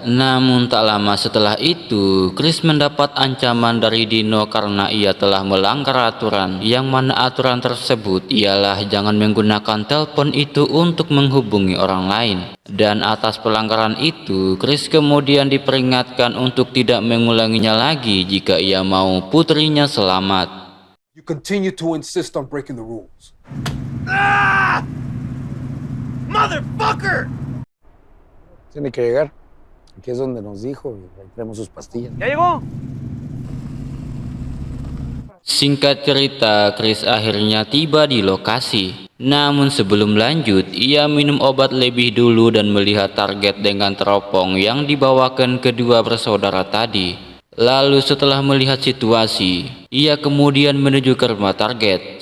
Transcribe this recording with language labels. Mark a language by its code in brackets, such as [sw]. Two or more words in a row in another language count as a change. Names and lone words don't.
[id] Namun tak lama setelah itu, Chris mendapat ancaman dari Dino karena ia telah melanggar aturan. Yang mana aturan tersebut ialah jangan menggunakan telepon itu untuk menghubungi orang lain. Dan atas pelanggaran itu, Chris kemudian diperingatkan untuk tidak mengulanginya lagi jika ia mau putrinya selamat. [en] You continue to insist on breaking the rules. Motherfucker! [es] Tiene que llegar. Aquí es donde nos dijo y ahí tenemos sus pastillas. ¿Ya llegó? [id] Singkat cerita, Chris akhirnya tiba di lokasi. Namun sebelum lanjut, ia minum obat lebih dulu dan melihat target dengan teropong yang dibawakan kedua bersaudara tadi. Lalu setelah melihat situasi, ia kemudian menuju ke rumah target.